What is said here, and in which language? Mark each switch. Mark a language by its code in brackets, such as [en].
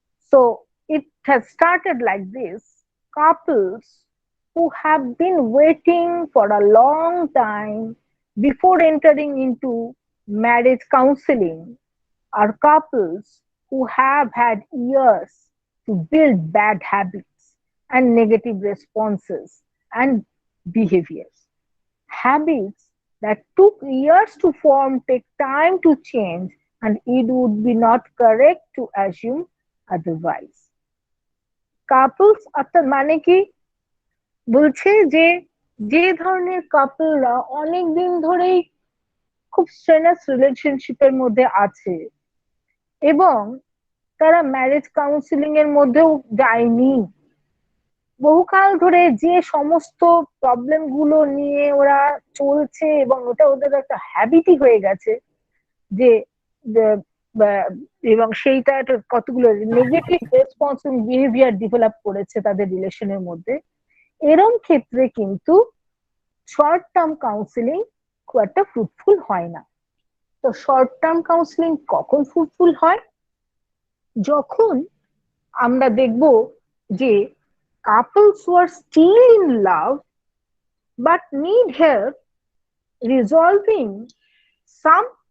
[en] So it has started like this. Couples who have been waiting for a long time before entering into marriage counseling are couples who have had years to build bad habits and negative responses and behaviors. Habits that took years to form take time to change, and it would be not correct to assume otherwise. [bn] Couples অর্থাৎ মানে কি বলছে যে যে ধরনের কাপলরা অনেকদিন ধরেই খুব স্ট্রেনাস রিলেশনশিপের মধ্যে আছে এবং তারা ম্যারেজ কাউন্সিলিং এর মধ্যেও যায়নি, বহুকাল ধরে যে সমস্ত প্রবলেম গুলো নিয়ে ওরা চলছে এবং ওটা ওদের একটা হ্যাবিটই হয়ে গেছে যে এবং সেইটা কতগুলো নেগেটিভ রেসপন্স বিহেভিয়ার ডেভেলপ করেছে তাদের রিলেশনের মধ্যে, এরম ক্ষেত্রে কিন্তু শর্ট টার্ম কাউন্সিলিং খুব একটা ফ্রুটফুল হয় না। তো শর্ট টার্ম কাউন্সিলিং কখন ফ্রুটফুল হয়? যখন আমরা দেখব যে [en] couples who are still in love but need help resolving some